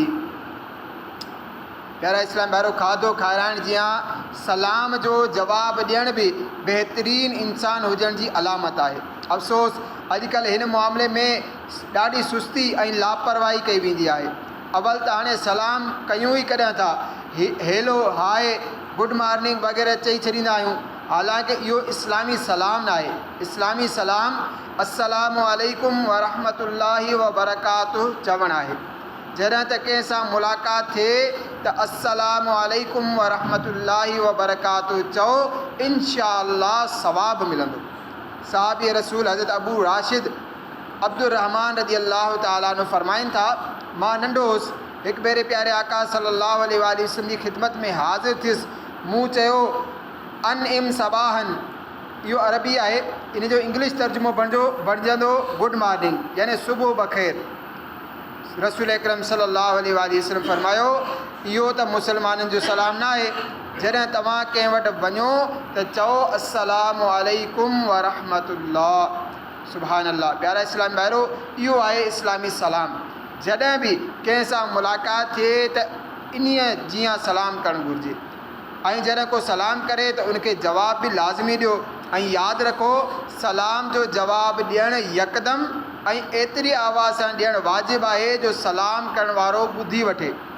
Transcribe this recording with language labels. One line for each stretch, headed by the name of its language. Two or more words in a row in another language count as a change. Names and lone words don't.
Sindhi: प्यारा इस्लाम भाइरो, खाधो खाराइण जी सलाम जो जवाबु ॾियण बि बहितरीन इंसान हुजण जी अलामत आहे। अफ़सोस अॼुकल्ह हिन मामले में ॾाढी सुस्ती ऐं लापरवाही कई वेंदी आहे। अवल त हाणे सलाम कयूं ई कॾहिं था,
English: hello hi good morning
Sindhi: वग़ैरह चई छॾींदा आहियूं, हालांकि इहो इस्लामी सलाम न आहे। इस्लामी सलाम
Arabic: السلام عليكم ورحمة الله وبركاته
Sindhi: चवणु आहे। जॾहिं त कंहिं सां मुलाक़ात थिए त
Arabic: السلام عليكم ورحمة الله وبركاته
Sindhi: चओ, इंशाअल्लाह सवाब मिलंदो। साहबी रसूल हज़रत अबू राशिद अब्दुर्रहमान
Arabic: رضي الله تعالى عنه
Sindhi: फरमाइनि था, मां नंढो हुउसि एक भेरे प्यारे आका
Arabic: صلى الله عليه وسلم
Sindhi: जी खिदमत में हाज़िर थियुसि। मूं चयो
Arabic: أنعم صباحا,
Sindhi: इहो अरबी आहे, इन जो इंग्लिश तर्जुमो बणिजंदो
English: good morning,
Sindhi: यानी
Urdu: صبح بخیر.
Sindhi: रसूल अकरम
Arabic: صلى الله عليه وسلم
Sindhi: फरमायो इहो त मुसलमाननि जो सलाम न आहे। जॾहिं तव्हां कंहिं वटि वञो त चओ
Arabic: السلام عليكم ورحمة الله. سبحان الله.
Sindhi: प्यारा इस्लामी भाइरो, इहो आहे इस्लामी सलाम। जॾहिं बि कंहिं सां मुलाक़ात थिए त इन्हीअ जीअं सलाम करणु घुरिजे, ऐं जॾहिं को सलाम करे त उनखे जवाब बि लाज़मी ॾियो। ऐं यादि रखो, सलाम जो जवाबु ॾियणु यकदमि ऐं एतिरी आवाज़ सां ॾियणु वाजिबु आहे जो सलाम करण वारो ॿुधी वठे।